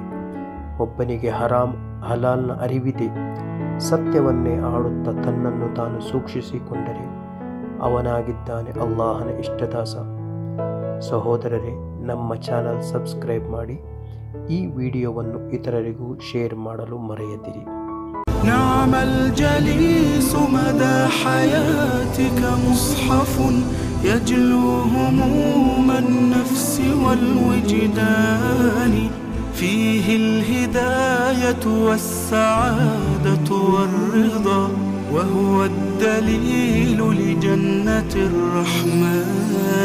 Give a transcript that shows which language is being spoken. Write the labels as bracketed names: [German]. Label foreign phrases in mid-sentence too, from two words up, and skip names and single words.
[Kannada] ಒಬ್ಬನಿಗೆ ಹಲಾಲ್ನ ಅರಿವಿದೆ, ಸತ್ಯವನ್ನೇ ಆಡುತ್ತಾ ತನ್ನನ್ನು ತಾನು ಸೂಕ್ಷಿಸಿಕೊಂಡರೆ ಅವನಾಗಿದ್ದಾನೆ ಅಲ್ಲಾಹನ ಇಷ್ಟದಾಸ. ಸಹೋದರರೇ, ನಮ್ಮ [English] channel subscribe [Kannada] ಮಾಡಿ, ಈ ವಿಡಿಯೋವನ್ನು ಇತರರಿಗೂ ಶೇರ್ ಮಾಡಲು ಮರೆಯದಿರಿ. [Arabic] نعم الجليس مدى حياتك مصحف يجلو هموم النفس والوجدان فيه الهداية والسعادة والرضا وهو الدليل لجنة الرحمن.